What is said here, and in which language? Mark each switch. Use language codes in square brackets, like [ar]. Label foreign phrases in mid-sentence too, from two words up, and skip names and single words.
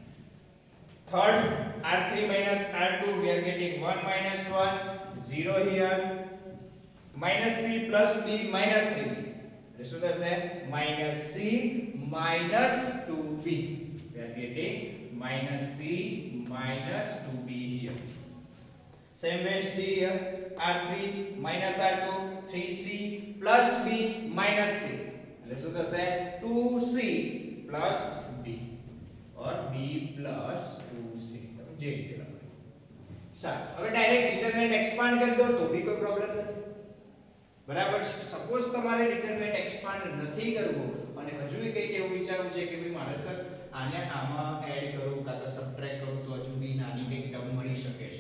[en] Third r3 minus r2 we are getting 1 minus 1 0 here, minus c plus b minus 3b [gu] એટલે શું થશે [en] minus c minus 2b we are getting minus c minus 2b here. same way c here r3 minus r2 3c plus b minus c [gu] એટલે શું થશે [en] 2c plus b or b plus 2c [gu] તમે જે રીતે લખો. સારું હવે [en] direct determinant expand [gu] કરી દો તો બી કોઈ પ્રોબ્લેમ નથી. બરાબર છે. સપોઝ તમારે [en] determinant expand [gu] નથી કરવું અને હજુ કંઈક એવું વિચારવું છે કે ભાઈ મારે સર આને આમાં એડ કરું કાં તો સબટ્રેક્ટ કરું તો હજુ બી નાની કંઈક ટર્મ મળી શકે છે.